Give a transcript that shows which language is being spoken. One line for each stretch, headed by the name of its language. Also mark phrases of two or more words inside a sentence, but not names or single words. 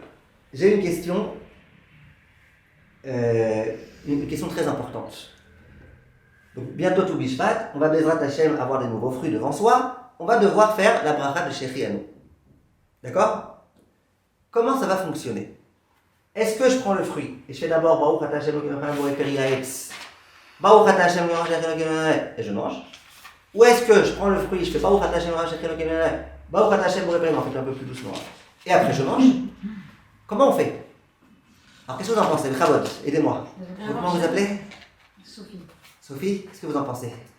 French: J'ai une question très importante. Donc, bientôt tout Bishvat, on va
Hebrew: בעזרת השם
French: avoir des nouveaux fruits devant soi, on va devoir faire la bracha de shechianu. D'accord? Comment ça va fonctionner? Est-ce que je prends le fruit et je fais d'abord
Hebrew: ברוך אתה השם בורא פרי העץ, ברוך אתה השם
French: et je mange? Ou est-ce que je prends le fruit, je fais
Hebrew: ברוך אתה השם ברוך אתה השם בורא פרי,
French: on fait un peu plus doucement, et après je mange? Comment on fait? Alors qu'est-ce que vous en pensez? Chavod, aidez-moi. Comment vous appelez? Sophie. Sophie, qu'est-ce que vous en pensez?